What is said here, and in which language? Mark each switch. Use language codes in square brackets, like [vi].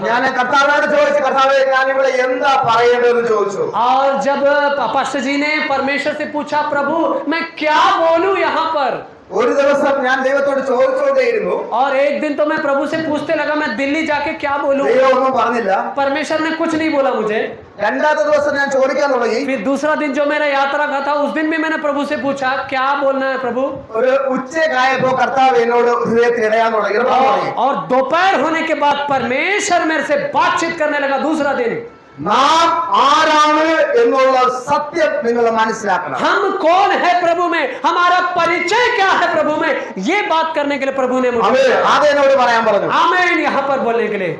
[ml] ഞാൻ കർത്താവിനോട് ചോദിച്ചു, കർത്താവേ ഞാൻ ഇവിടെ എന്താ പറയേണ്ടതെന്ന് ചോദിച്ചു. [hi] और जब पास्टर जी ने परमेश्वर से पूछा, प्रभु मैं क्या बोलूं यहाँ पर. [ml] ഒരു ദിവസം ഞാൻ ദൈവത്തോട് ചോദിച്ചുകൊണ്ടേയിരുന്നു. [hi] और एक दिन तो मैं प्रभु से पूछते लगा, मैं दिल्ली जाके क्या बोलूं. [ml] ദൈവം ഒന്നും പറഞ്ഞില്ല. [hi] परमेश्वर ने कुछ नहीं बोला मुझे. [ml] രണ്ടാമത്തെ ദിവസം ഞാൻ ചോദിക്കാൻ തുടങ്ങി. [hi] फिर दूसरा दिन जो मेरा यात्रा का था, उस दिन भी मैंने प्रभु से पूछा, क्या बोलना है प्रभु. [ml] ഒരു ഉച്ചയായപ്പോ കർത്താവ് എന്നോട് ഹൃദയത്തിൽ ഇടയാൻ തുടങ്ങി. [hi] और दोपहर होने के बाद परमेश्वर मेरे से बातचीत करने लगा. दूसरा दिन, [ml] നാം ആരാണ് എന്നുള്ള സത്യം നിങ്ങൾ മനസ്സിലാക്കണം. [hi] हम कौन है प्रभु में, हमारा परिचय क्या है प्रभु में, ये बात करने के लिए प्रभु ने मुझे [ml] അത് എന്നോട് പറയാൻ പറഞ്ഞു. [hi] आमीन यहाँ पर बोलने के लिए.